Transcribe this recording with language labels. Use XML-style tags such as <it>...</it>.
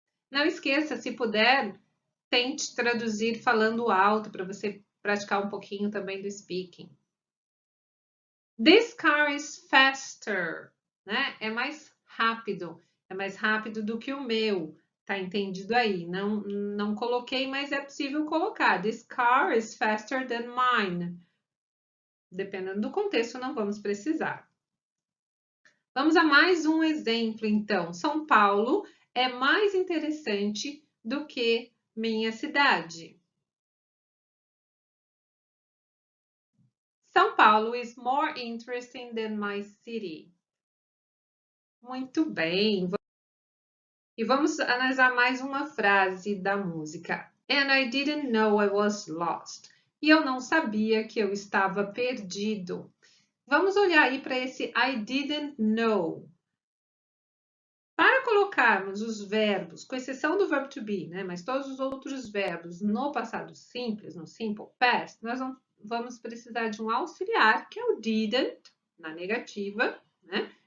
<pt>Não esqueça, se puder, tente traduzir falando alto para você praticar um pouquinho também do speaking.</pt> <en>This car is faster.</en> <pt>né? É mais rápido do que o meu. Tá entendido aí? Não coloquei, mas é possível colocar.</pt> <en>This car is faster than mine.</en> <pt>Dependendo do contexto, não vamos precisar. Vamos a mais um exemplo, então. São Paulo é mais interessante do que minha cidade.</pt> <en>São Paulo is more interesting than my city.</en> <pt>Muito bem. E vamos analisar mais uma frase da música.</pt> <en>And I didn't know I was lost.</en> <pt>E eu não sabia que eu estava perdido. Vamos olhar aí para esse I didn't know. Para colocarmos os verbos, com exceção do verbo to be, né, mas todos os outros verbos no passado simples, no simple past, nós vamos precisar de um auxiliar, que é o didn't, na negativa, né?</pt>